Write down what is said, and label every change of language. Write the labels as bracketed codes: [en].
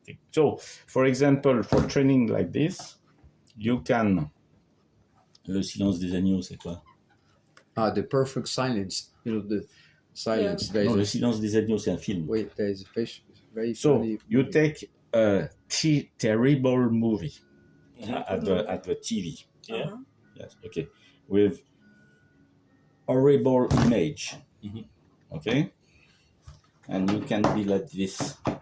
[en] So, for example, for training like this, you can. [fr] Le silence des agneaux, c'est quoi? [en] The perfect silence. The silence. Yeah. [fr] Non, le silence des agneaux, c'est un film. [en] Wait, there is a very So funny you movie. take a terrible movie at the TV. Yeah. Yes. Okay. With horrible image. Okay. And you can be like this.